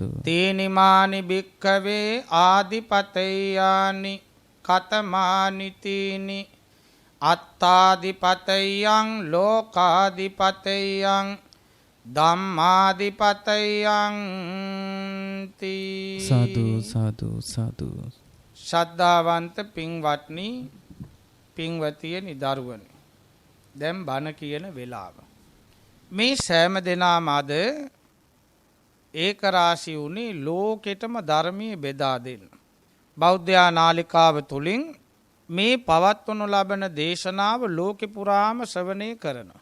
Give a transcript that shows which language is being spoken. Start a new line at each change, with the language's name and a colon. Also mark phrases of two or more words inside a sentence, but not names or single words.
Pali: තීනිමානි භික්ඛවේ ආදිපතේයානි කතමානි තීනි අත්තාදිපතයං ලෝකාදිපතයං ධම්මාදිපතයන්ති. සාදු සාදු සාදු.
Sinhala: ශ්‍රද්ධාවන්ත පින්වත්නි, පින්වතියනි, දරුවනි, දැන් බණ කියන වෙලාව. මේ සෑම දෙනාම අද ඒක රාශී වුණේ ලෝකෙටම ධර්මයේ බෙදා දෙන්න. බෞද්ධ නාලිකාව තුලින් මේ පවත්වනු ලබන දේශනාව ලෝකෙ පුරාම ශ්‍රවණය කරනවා.